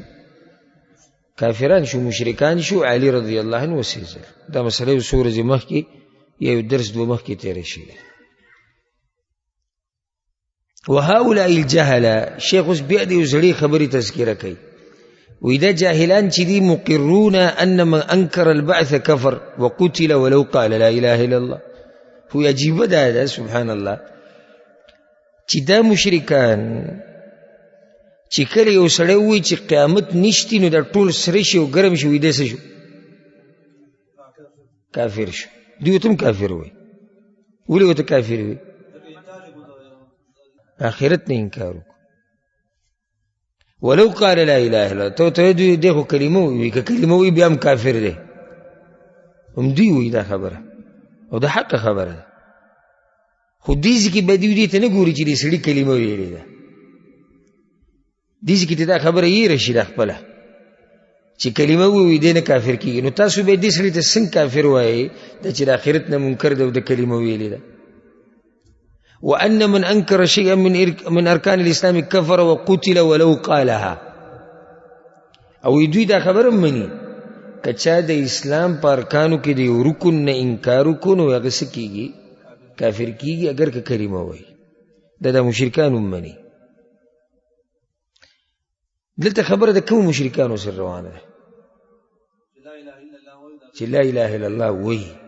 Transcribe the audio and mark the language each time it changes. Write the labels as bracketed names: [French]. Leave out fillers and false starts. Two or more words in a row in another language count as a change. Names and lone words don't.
[Pashto] کافران شو، مشرکان شو. علي [Arabic] رضی الله عنه [Pashto] وسیزل. دا مسله یو څو ورځې مخکې یا یو درس دوه مخکې تېره شوې. [Arabic] وهؤلاء الجهله، [Pashto] شیخ اوس بیا د یو سړي خبرې تذکره کوي. وی دا جاهلان چې دي [Arabic] مقرون ان من انکر البعث کفر وقتل ولو قال لا اله الا الله. [Pashto] خو عجیبه ده [Arabic] سبحان الله [Pashto] چې دا مشرکان چې کله یو سړی ووایي چې قیامت نشتی نو دا ټول سره شي او ګرم شي، وی دی څه شو؟ کافر شو. دوی ورته هم کافر وایي. ولې ورته کافر وایي؟ آخرت نه انکار وکړو. [Arabic] ولو قال لا اله الا الله، [Pashto] ته دوی دی خو کلمه وایي، که کلمه وایي بیا هم کافر دی. هم دوی وایي دا خبره او دا حق خبره ده. خو دې ځکې به دوی دې ته نه ګوري چې دې سړي کلمه ویلې ده، دې ځکې ته دا خبره یې رشي ده خپله چې کلمه ووایي دی نه کافر کېږي. نو تاسو به دې سړي ته څنګه کافر وایئ دا چې د آخرت نه منکر ده او د کلمه ویلې ده. [Arabic] وأن من أنكر شيئا من أركان الإسلام كفر وقتل ولو قالها. [Pashto] او دوی دا خبره مني کچا د اسلام په ارکانو کې د یو رکن نه انکار وکړو نو هغه څه کېږي؟ کافر کېږي اگر که کلمه وایي. دا د مشرکانو مني. دلته خبره د کوم مشرکانو سره روانه ده چې [Arabic] لا اله الا الله [Pashto] وایي.